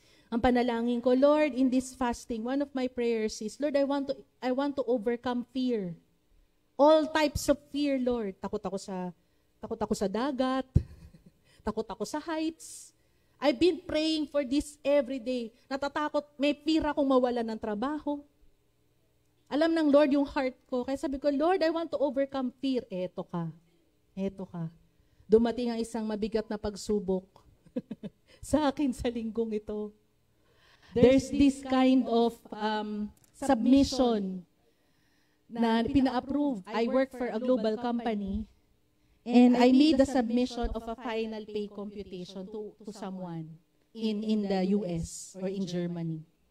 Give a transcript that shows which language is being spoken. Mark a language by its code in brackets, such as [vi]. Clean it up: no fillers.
[tl] Ang panalangin ko, [en] Lord, in this fasting, one of my prayers is, Lord, I want to overcome fear. All types of fear, Lord. [tl] Takot ako sa dagat. Takot ako sa heights. [en] I've been praying for this every day. [tl] Natatakot, may fear akong mawalan ng trabaho. Alam ng Lord yung heart ko. Kaya sabi ko, [en] Lord, I want to overcome fear. [tl] Eto ka. Dumating ang isang mabigat na pagsubok sa akin sa linggong ito. [en] There's this kind of submission [tl] na pina-approve. [en] I work for a global company and I made the submission of a final pay computation to someone in the US or in Germany.